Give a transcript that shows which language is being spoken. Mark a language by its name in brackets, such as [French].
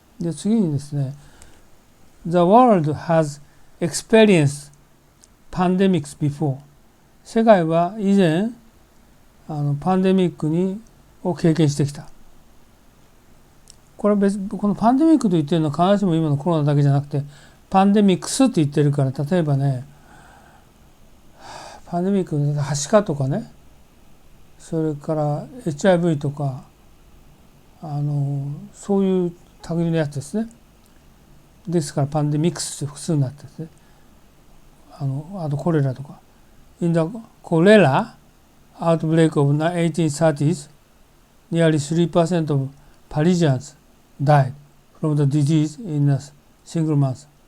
[Japanese] で、次にですね、 [English] The world has experienced pandemics before. [Japanese] 世界は以前パンデミックを経験してきた。これはこのパンデミックと言ってるのは必ずしも今のコロナだけじゃなくて、パンデミックスって言ってるから、例えばね、パンデミックのはしかとかね、それから HIV とか、そういう類のやつですね。ですからパンデミックスって複数になってですね。あとコレラとか。 [English] In the cholera outbreak of 1830s, nearly 3% of Parisians died from the disease in a single month.